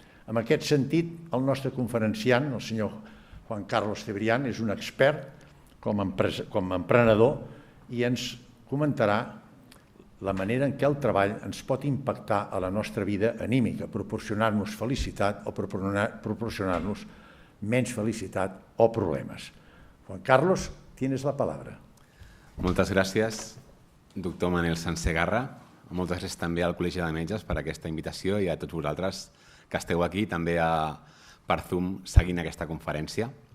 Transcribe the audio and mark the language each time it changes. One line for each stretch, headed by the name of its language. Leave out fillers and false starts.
Catalan: En aquest sentit, el nostre conferenciant, el senyor Juan Carlos Cebrián, és un expert com a emprenedor i ens comentarà la manera en què el treball ens pot impactar a la nostra vida anímica, proporcionar-nos felicitat o proporcionar-nos menys felicitat o problemes.
Spanish: Juan Carlos, tienes la palabra.
Catalan: Moltes gràcies, doctor Manel Sansegarra. Moltes gràcies també al Col·legi de Metges per aquesta invitació i a tots vosaltres que esteu aquí també per Zoom seguint aquesta conferència.